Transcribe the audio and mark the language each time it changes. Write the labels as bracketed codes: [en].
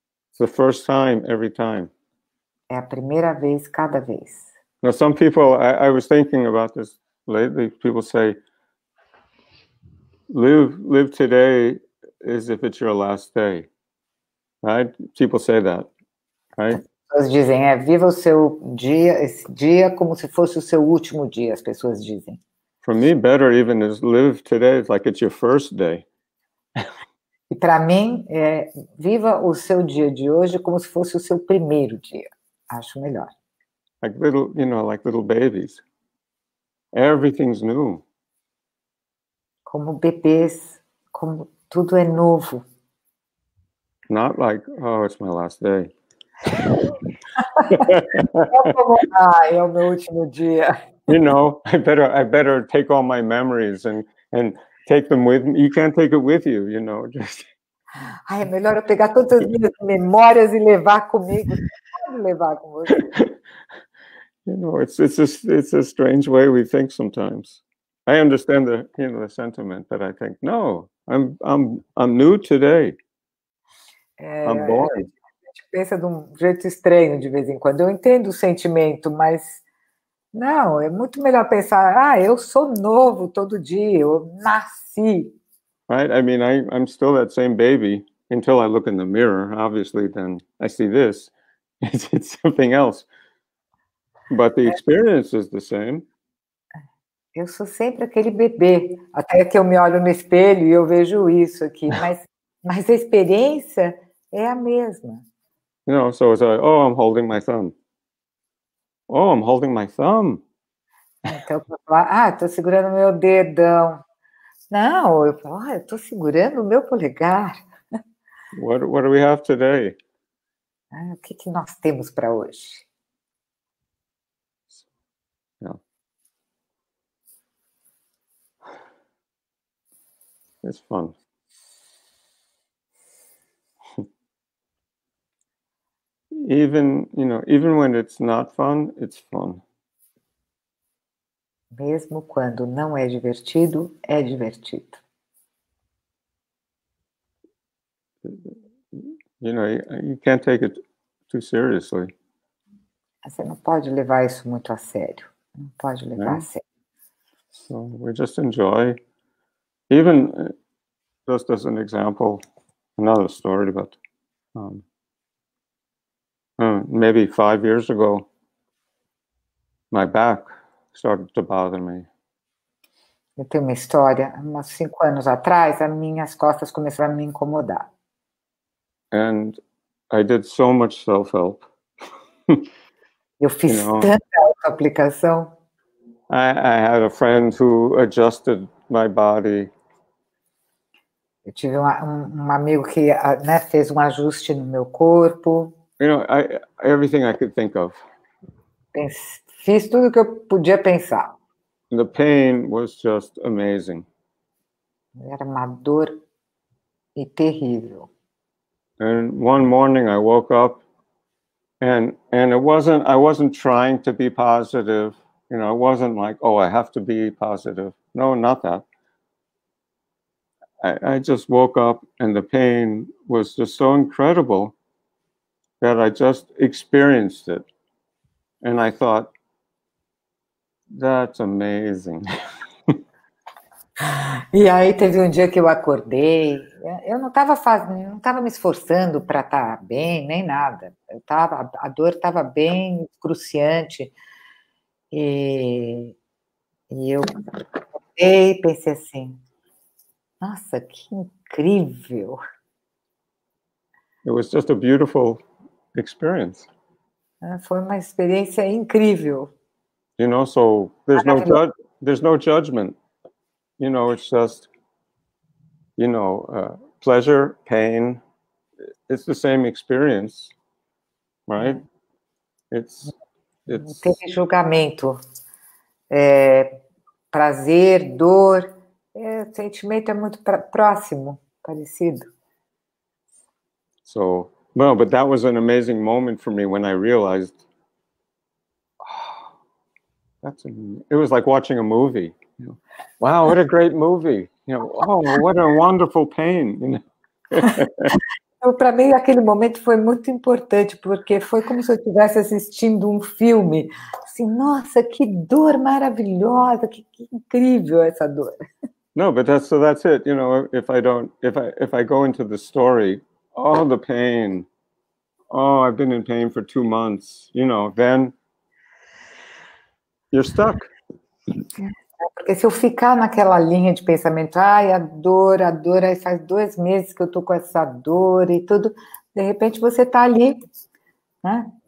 [en] It's the first time every time. [pt] É a primeira vez, cada vez. [en] Now, some people, I was thinking about this lately, people say, live today as if it's your last day, right? People say that, right? [pt] As pessoas dizem, viva o seu dia, esse dia como se fosse o seu último dia, as pessoas dizem. [en] For me, better even is live today like it's your first day. [pt] E para mim, viva o seu dia de hoje como se fosse o seu primeiro dia. Acho melhor. [en] Like little babies. Everything's new. [pt] Como bebês, como tudo é novo. [en] Not like, oh, it's my last day. [pt] É o meu último dia. [en] I better take all my memories and take them with me. You can't take it with you, just. [pt] É melhor eu pegar todas as minhas memórias e levar comigo. Pode levar com você. [en] It's a strange way we think sometimes. I understand the sentiment, but I think, no, I'm new today. I'm born. [pt] A gente pensa de um jeito estranho de vez em quando. Eu entendo o sentimento, mas não, é muito melhor pensar, eu sou novo todo dia, eu nasci. [en] Right? I mean, I'm still that same baby until I look in the mirror. Obviously, then I see this. It's something else. But the experience is the same. [pt] Eu sou sempre aquele bebê, até que eu me olho no espelho e eu vejo isso aqui, mas a experiência é a mesma. [en] So it's like, oh, I'm holding my thumb. Oh, I'm holding my thumb. [pt] Então, eu falar, estou segurando meu dedão. Não, eu falo, eu estou segurando o meu polegar. [en] What do we have today? [pt] O que nós temos para hoje? [en] Yeah. It's fun. Even when it's not fun, it's fun. [pt] Mesmo quando não é divertido, é divertido. [en] You can't take it too seriously. [pt] Você não pode levar isso muito a sério. Não pode levar a sério. [en] So we just enjoy. Even just as an example, another story, but maybe 5 years ago, my back started to bother me. [pt] Eu tenho uma história, uns 5 anos atrás, as minhas costas começaram a me incomodar. [en] And I did so much self-help. [pt] Eu fiz tanta autoaplicação. [en] I had a friend who adjusted my body. [pt] Eu tive um amigo que, né, fez um ajuste no meu corpo. [en] Everything I could think of. [pt] Fiz tudo que eu podia pensar. [en] The pain was just amazing. [pt] Era uma dor terrível. [en] And one morning I woke up, and I wasn't trying to be positive. It wasn't like, oh, I have to be positive. No, not that. I just woke up, and the pain was just so incredible that I just experienced it. And I thought, that's amazing. [pt] E aí teve um dia que eu acordei, eu não estava me esforçando para estar bem, nem nada. A dor estava bem excruciante. E eu acordei e pensei assim, nossa, que incrível. [en] It was just a beautiful experience. [pt] Foi uma experiência incrível. [en] So there's no judgment. It's just, pleasure, pain. It's the same experience, right? [pt] Não teve julgamento. Prazer, dor, o sentimento é muito próximo, parecido. [en] So, but that was an amazing moment for me when I realized, it was like watching a movie. Wow, what a great movie. Oh, what a wonderful pain. [pt] Então, para mim, aquele momento foi muito importante, porque foi como se eu estivesse assistindo um filme. Assim, nossa, que dor maravilhosa, que incrível essa dor. [en] No, but that's it. If I go into the story, oh, the pain. Oh, I've been in pain for 2 months. Then you're stuck. [pt] Porque se eu ficar naquela linha de pensamento, ai, a dor, aí faz 2 meses que eu tô com essa dor e tudo, de repente você tá ali, né?